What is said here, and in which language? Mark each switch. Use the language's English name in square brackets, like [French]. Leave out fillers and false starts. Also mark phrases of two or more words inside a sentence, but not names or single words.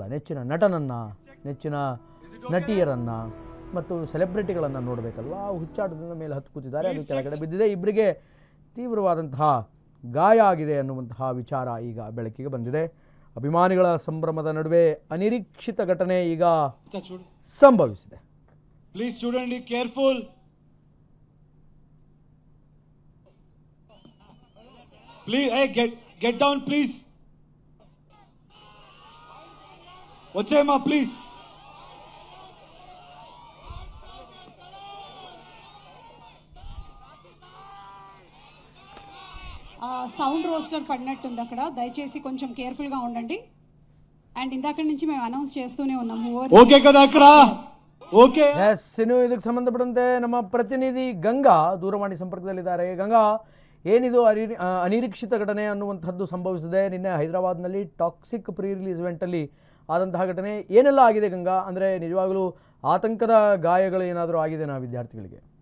[Kannada] ನೆಚ್ಚಿನ ನಟನನ್ನು, ನೆಚ್ಚಿನ ನಟಿಯರನ್ನು ಮತ್ತು ಸೆಲೆಬ್ರಿಟಿಗಳನ್ನು ನೋಡಬೇಕಲ್ವ. ಆ ಹುಚ್ಚಾಟದಿಂದ ಮೇಲೆ ಹತ್ತು ಕೂತಿದ್ದಾರೆ. ಅದು ಕೆಳಗಡೆ ಬಿದ್ದಿದೆ. ಇಬ್ಬರಿಗೆ ತೀವ್ರವಾದಂತಹ ಗಾಯ ಆಗಿದೆ ಅನ್ನುವಂತಹ ವಿಚಾರ ಈಗ ಬೆಳಕಿಗೆ ಬಂದಿದೆ. ಅಭಿಮಾನಿಗಳ ಸಂಭ್ರಮದ ನಡುವೆ ಅನಿರೀಕ್ಷಿತ ಘಟನೆ ಈಗ ಸಂಭವಿಸಿದೆ. [English] Please student be careful. Please, hey, get down, please. Ochema, please. sound roster [Telugu] పడినట్టుంది అక్కడ. దయచేసి కొంచెం కేర్ఫుల్ గా ఉండండి. అండ్ ఇందాక నుంచి మేము అనౌన్స్ చేస్తూనే ఉన్నాము. ఓకే కదా అక్కడ? [Kannada] ಓಕೆ ಎಸ್, ಇನ್ನು ಇದಕ್ಕೆ ಸಂಬಂಧಪಟ್ಟಂತೆ ನಮ್ಮ ಪ್ರತಿನಿಧಿ ಗಂಗಾ ದೂರವಾಣಿ ಸಂಪರ್ಕದಲ್ಲಿದ್ದಾರೆ. ಗಂಗಾ, ಏನಿದು ಅನಿರೀಕ್ಷಿತ ಘಟನೆ ಅನ್ನುವಂಥದ್ದು ಸಂಭವಿಸಿದೆ ನಿನ್ನೆ ಹೈದರಾಬಾದ್ನಲ್ಲಿ ಟಾಕ್ಸಿಕ್ [English] pre release [Kannada] ಇವೆಂಟಲ್ಲಿ ಆದಂತಹ ಘಟನೆ ಏನೆಲ್ಲ ಆಗಿದೆ ಗಂಗಾ? ಅಂದರೆ ನಿಜವಾಗಲೂ ಆತಂಕದ ಗಾಯಗಳು ಏನಾದರೂ ಆಗಿದೆ ನಾ ವಿದ್ಯಾರ್ಥಿಗಳಿಗೆ?